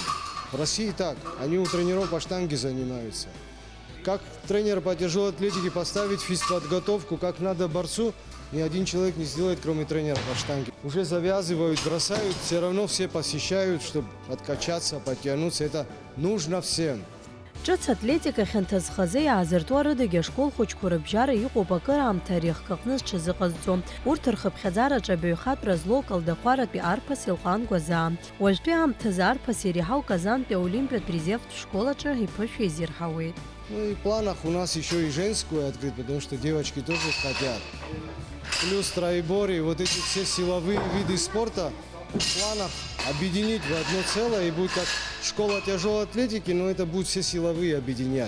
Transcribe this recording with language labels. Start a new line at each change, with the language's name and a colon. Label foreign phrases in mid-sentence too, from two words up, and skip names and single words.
Russian: В России так, они у тренеров по штанге занимаются. Как тренер по тяжелой атлетике поставить физподготовку, как надо борцу, ни один человек не сделает, кроме тренера по штанге. Уже завязывают, бросают, все равно все посещают, чтобы откачаться, подтянуться. Это нужно всем.
Abkhazian: ҿыц атлетика хьанҭазхазы иаазыртуа арыдагьы ашкол хәыҷқәа рыбжьара иҟоуп акыраамҭа ари ахкаҟны зҽазыҟазҵо. Урҭ рхыԥхьаӡараҿы абаҩхатәра злоу Калдахәаратәи Арԥаз Елҟан Гәазаа. Уажәтәи аамҭазы Арԥаз иреиҳау Казантәи аолимпиатә резервтә школаҿы иԥышәа изирҳауеит.
Russian: Ну и в планах у нас еще и женскую открыть, потому что девочки тоже хотят. Плюс троеборье, вот эти все силовые виды спорта в планах объединить в одно целое, и будет как школа тяжелой атлетики, но это будут все силовые объединять.